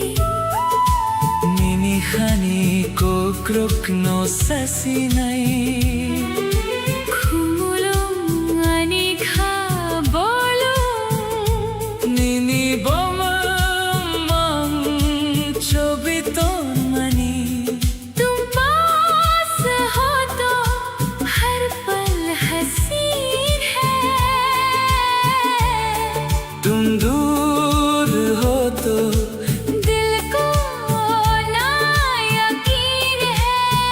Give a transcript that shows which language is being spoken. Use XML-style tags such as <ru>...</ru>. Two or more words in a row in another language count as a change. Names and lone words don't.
<trp>Nini khani ko krok no sasinai Khumulong ani khabolong Nini bomang chobiton mani</trp> <hi>तुम पास हो तो हर पल हसीन है तुम दूर हो तो दिल को ना यकीन है</hi>